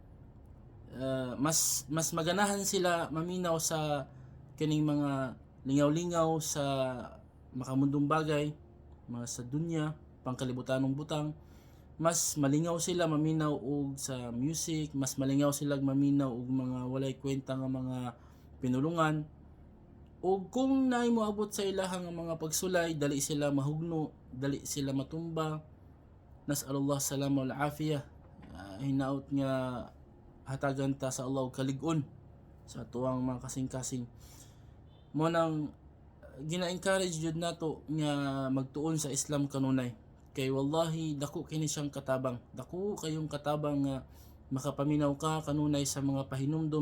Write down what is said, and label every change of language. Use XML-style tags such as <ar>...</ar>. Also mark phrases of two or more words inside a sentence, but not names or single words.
<ceb>Mas maganahan sila maminaw sa kining mga lingaw-lingaw sa makamundong bagay, mga sa dunya, pangkalibutanong butang. Mas malingaw sila maminaw og sa music, mas malingaw sila maminaw og mga walay kwenta nga mga pinulungan. Og kung naay moabot sa ilahang mga pagsulay, dali sila mahugno, dali sila matumba.</ceb> <ar>نسأل الله السلامة والعافية.</ar> <ceb>Hinaot nga hatagan ta sa Allah og kalig-on sa tuwang mga kasing-kasing. Mo nang gina-encourage jud nato nga magtuon sa Islam kanunay. Kay wallahi dako kini siyang katabang. Dako kayong katabang nga makapaminaw ka kanunay sa mga pahinumdom.</ceb>